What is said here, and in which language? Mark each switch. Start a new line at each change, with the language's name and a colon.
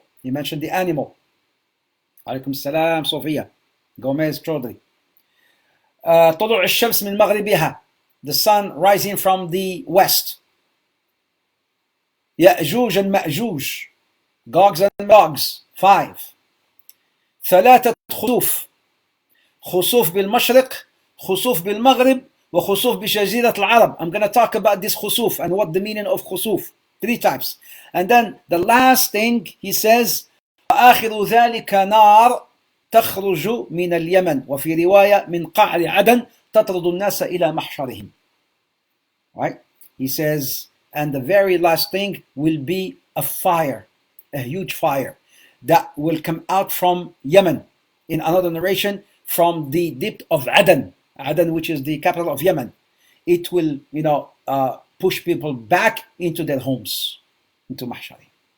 English: He mentioned the animal.
Arabic: عليكم السلام صوفيا. Gomez Chaudhry. طلوع الشمس من مغربها.
English: The sun rising from the west. يأجوج and مأجوج. Gogs and Magogs. 5. 3 خسوف.
Arabic: خسوف بالمشرق, خسوف بالمغرب, وخسوف بجزيرة العرب.
English: I'm going to talk about this خسوف and what the meaning of خسوف. 3 types. And then the last thing he says,
Arabic: وآخر ذلك نار تخرج من اليمن وفي رواية من قعر عدن تطرد الناس إلى محشرهم.
English: Right? He says, and the very last thing will be a fire, a huge fire that will come out from Yemen. In another narration, from the depth of Aden, Aden, which is the capital of Yemen. It will, push people back into their homes, into Mahshari.